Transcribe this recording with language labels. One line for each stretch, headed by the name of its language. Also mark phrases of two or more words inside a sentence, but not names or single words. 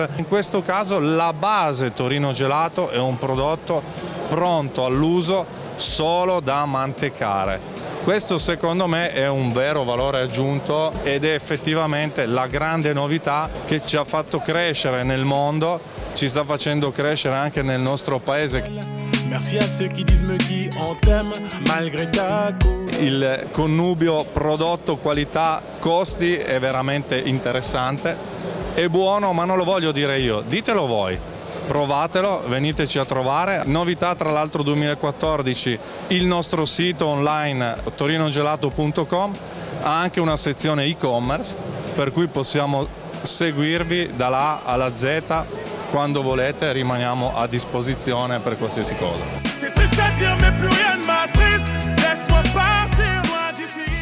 Italian: In questo caso la base Torino Gelato è un prodotto pronto all'uso solo da mantecare. Questo secondo me è un vero valore aggiunto ed è effettivamente la grande novità che ci ha fatto crescere nel mondo, ci sta facendo crescere anche nel nostro paese.
French: Merci à ceux qui disent me qui on t'aime malgré ta couleur.
Italian: Il connubio prodotto, qualità, costi è veramente interessante, è buono, ma non lo voglio dire io, ditelo voi. Provatelo, veniteci a trovare. Novità tra l'altro 2014, il nostro sito online torinogelato.com ha anche una sezione e-commerce per cui possiamo seguirvi dalla A alla Z. Quando volete rimaniamo a disposizione per qualsiasi cosa.
French: C'est triste à dire mais plus rien ne m'attriste. Laisse-moi partir loin d'ici.